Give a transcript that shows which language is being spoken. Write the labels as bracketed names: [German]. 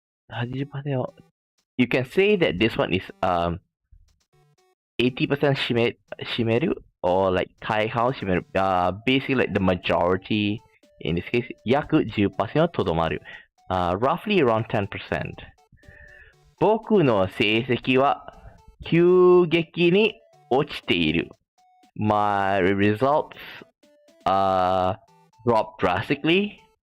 [English] 80% You can say that this one is 80% 占める or like [Japanese] 大半を占める。 [English] basically like the majority in this case [Japanese] 約 10% とどまる。 [English] roughly around 10%。 [Japanese] 僕の成績は急激に落ちている。 [English] My results drop drastically.